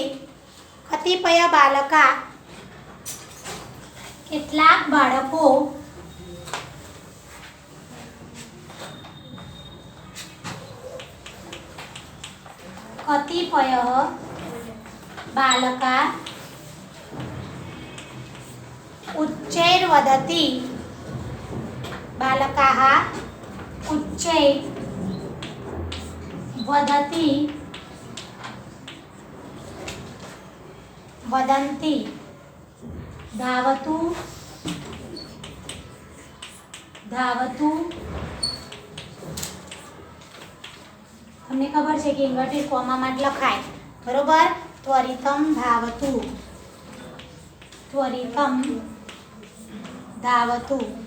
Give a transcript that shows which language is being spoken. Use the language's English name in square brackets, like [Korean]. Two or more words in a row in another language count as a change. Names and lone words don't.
[Sanskrit] કતિપય બાલકા [Gujarati] કેટલાક બાળકો [Sanskrit] કતિપય બાલકા ઉચ્ચૈર્વદતિ. बालकाः उच्चैर्वदति वदन्ति. [Gujarati] धावतु તમને ખબર છે કે ઇન્વર્ટેડ કોમામાં જ લખાય. બરોબર. [Sanskrit] ત્વરિતમ ધાવતુ.